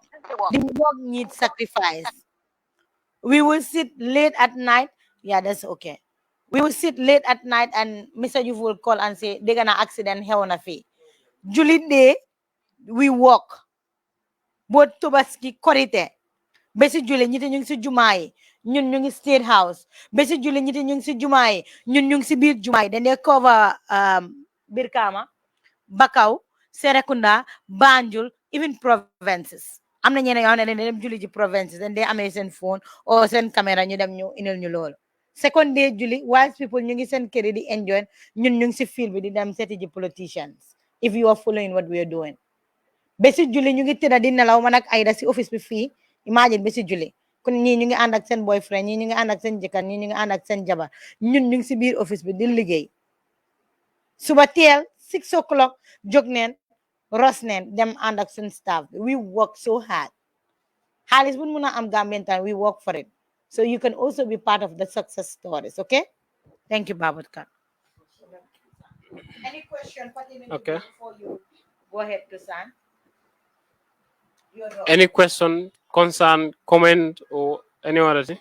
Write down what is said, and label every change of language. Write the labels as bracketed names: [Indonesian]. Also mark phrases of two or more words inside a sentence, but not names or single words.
[English] The work needs sacrifice. We will sit late at night. Yeah, that's okay. We will sit late at night and Mr. Yuf will call and say they're gonna accident here on a fee. Julie Day, we walk. Both Tobaski korite. [Wolof] Besi Julie ñiti ñu ngi si jumaay ñun ñu ngi State House. Besi Julie ñiti ñu ngi si jumaay ñun ñu ngi si biir jumaay. [English] Then they cover Birkama, Bakau, Serekunda, Banjul, even provinces. [Wolof] Am na ñene yoo xam ne dem julli ji [English] provinces and they [Wolof] amee seen [English] phone or [Wolof] seen camera ñu dem ñu inal ñu loolu. [English] Second day [Wolof] julli [English] while people [Wolof] ñu ngi seen kër di enjoy ñun ñu ngi si field bi di dem seeti ji [English] politicians if you are following what we are doing. [Wolof] Besi julli ñu ngi tëdda di nelaw man ak Aida si office bi fii imagine besi julli kon ñii ñu ngi ànd ak seen boyfriend ñii ñu ngi ànd ak seen jëkkër ñii ñu ngi ànd ak seen jabar ñun ñu ngi si biir office bi di liggéey suba teel 6 o'clock jóg neen ros neen dem ànd ak seen [English] staff we work so hard [Wolof] xaalis bu mun a am [English] Gambian time we work for it so you can also be part of the success stories. Okay, thank you Babacar. Any question Okay. before you go ahead to sign? Any question, concern, comment, or any other thing?